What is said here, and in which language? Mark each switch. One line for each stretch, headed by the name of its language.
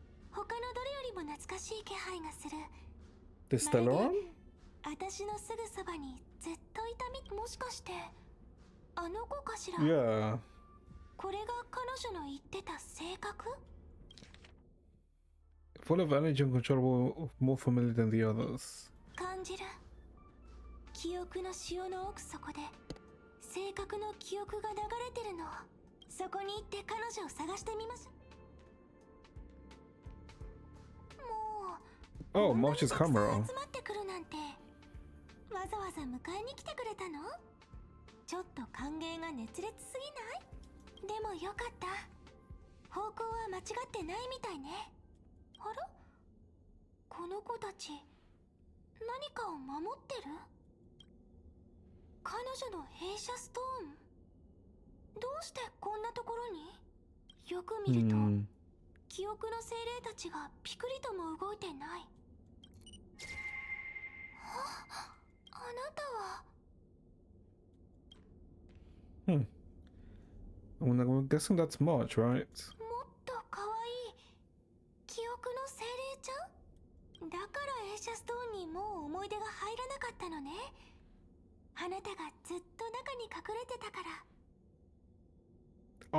Japanese: 他のどれよりも懐かしい気配がする。
English: The Stellaron?
Japanese: 私のすぐそばにずっといたもしかしてあの子かしら。
English: Yeah.
Japanese: これが彼女の言ってた性格。
English: Full of energy and controllable, more familiar than the others.
Japanese: 感じる。記憶の潮の奥底で正確の記憶が流れてるの。そこに行って彼女を探してみましょう。もう
English: Oh, Marsh's camera.
Japanese: 集まってくるなんてわざわざ迎えに来てくれたの？ちょっと歓迎が熱烈すぎない？でもよかった。方向は間違ってないみたいね。あら？この子たち何かを守ってる？彼女の閉鎖ストーン？どうしてこんなところに？よく見ると、記憶の精霊たちがピクリとも動いてない。あなたは。
English: I'm guessing that's March, right?
Japanese: もっと可愛い記憶の精霊ちゃん？だから閉鎖ストーンにもう思い出が入らなかったのね。あなたがずっと中に隠れてたから。